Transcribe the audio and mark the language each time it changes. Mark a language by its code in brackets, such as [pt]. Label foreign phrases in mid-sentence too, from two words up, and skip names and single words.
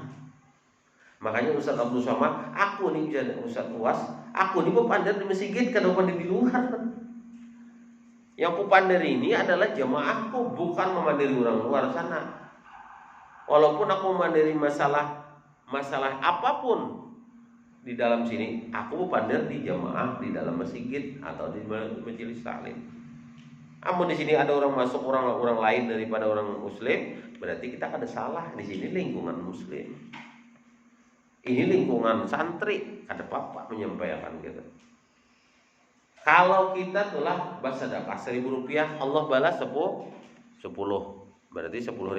[bjn] Makanya Ustaz Abdul Somad, aku nih jadi Ustaz UAS, aku nih bepander di masjid, kada bepander di luar. [id] Yang kupandiri ini adalah jamaahku, bukan memandiri orang luar sana. Walaupun aku memandiri masalah apapun di dalam sini, aku pander di jamaah di dalam masjid atau di majelis taklim. Namun di sini ada orang masuk orang lain daripada orang muslim, berarti kita ada salah. Di sini lingkungan muslim. Ini lingkungan santri, ada apa menyampaikan gitu. Kalau kita telah bersedekah 1.000 rupiah, Allah balas 10, berarti 10.000.